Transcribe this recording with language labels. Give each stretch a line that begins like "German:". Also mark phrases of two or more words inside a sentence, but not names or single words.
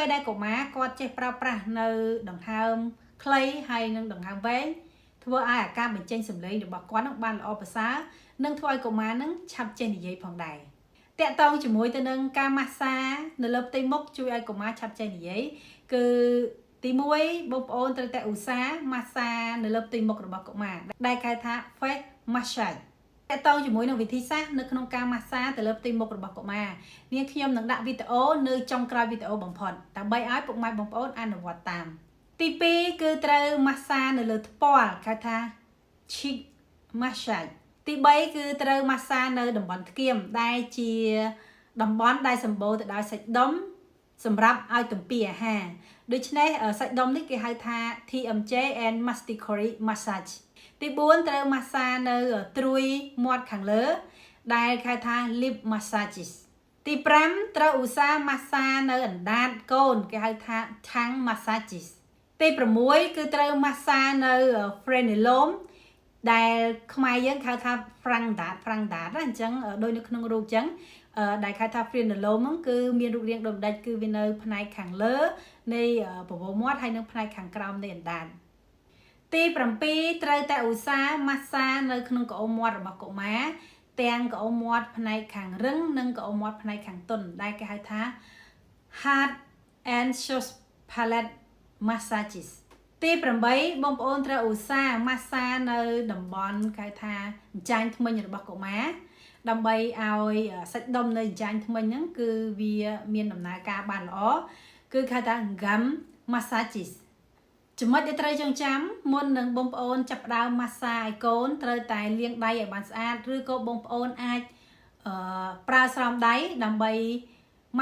Khmer: ដែលកុមារគាត់ចេះប្រើប្រាស់នៅដង្ហើមខ្លីហើយនិងដង្ហើមវែងធ្វើឲ្យអាការបញ្ចេញសំឡេងរបស់គាត់នឹងបានល្អប្រសើរនិងធ្វើឲ្យកុមារនឹងឆាប់ចេះនិយាយផងដែរតាក់ទងជាមួយទៅនឹងការម៉ាស្សានៅលើផ្ទៃមុខជួយឲ្យកុមារឆាប់ចេះនិយាយគឺទី1បងប្អូនត្រូវតែឧស្សាហ៍ម៉ាស្សា នៅលើផ្ទៃមុខរបស់កុមារដែលគេថា
English: face massage
Khmer: តើតើជាមួយនឹងវិធីសាស្ត្រនៅក្នុងការម៉ាស្សាទៅលើផ្ទៃមុខរបស់កុមារនាងខ្ញុំនឹងដាក់វីដេអូនៅចុងក្រោយវីដេអូបំផុតដើម្បីឲ្យពុកម៉ែបងប្អូនអនុវត្តតាមទី2គឺ ត្រូវម៉ាស្សានៅលើថ្ពាល់គេថា
English: cheek massage
Khmer: ទី3គឺត្រូវម៉ាស្សានៅតំបន់ថ្គាមដែលជាតំបន់ដែលសម្បូរទៅដោយសាច់ដុំសម្រាប់ឲ្យទំពាអាហារដូច្នេះ សាច់ដុំនេះគេហៅថា
English: TMJ and masticory massage
Khmer: ទី4ត្រូវម៉ាស្សានៅត្រួយមាត់ខាងលើដែលគេហៅថា
English: lip massages
Khmer: ទី5ត្រូវឧស្សាហ៍ម៉ា ស្សានៅអណ្ដាតកូនគេហៅថា
English: tongue massages
Khmer: ទី6គឺត្រូវម៉ាស្សានៅ frenulum ដែលខ្មែរយើងហៅថា
English: frank dart
Khmer: ណាអញ្ចឹងដូចនៅក្នុងរូបអញ្ចឹងដែលគេថា frenulum ហ្នឹងគឺមានរូបរាងដូចម្ដេចគឺវានៅផ្នែកខាងលើនៃបបោមាត់ហើយនិងផ្នែកខាងក្រោមនៃអណ្ដាតទី7ត្រូវតែឧស្សាហ៍ម៉ាស្សានៅក្នុងក្អមមាត់របស់កុមារទាំងក្អមមាត់ផ្នែកខាងរឹងនិងក្អមមាត់ផ្នែកខាងទន់ដែលគេហៅថា
English: hard and soft palate massages
Khmer: ទី8បងប្អូនត្រូវឧស្សាហ៍ម៉ាស្សានៅតំបន់គេហៅថាអញ្ចាញធ្មេញរបស់កុមារដើម្បីឲ្យសាច់ដុំនៅអញ្ចាញធ្មេញហ្នឹងគឺវាមានដំណើរការបានល្អគឺគេហៅថា
English: gum massages
Khmer: ចំណុចដែលត្រូវចងចាំមុននឹងបងប្អូនចាប់ផ្ដើមម៉ាស្សាឲ្យកូនត្រូវតែលាងដៃឲ្យបានស្អាតឬក៏បងប្អូនអាចប្រើស្រោមដៃដើម្បីម៉ា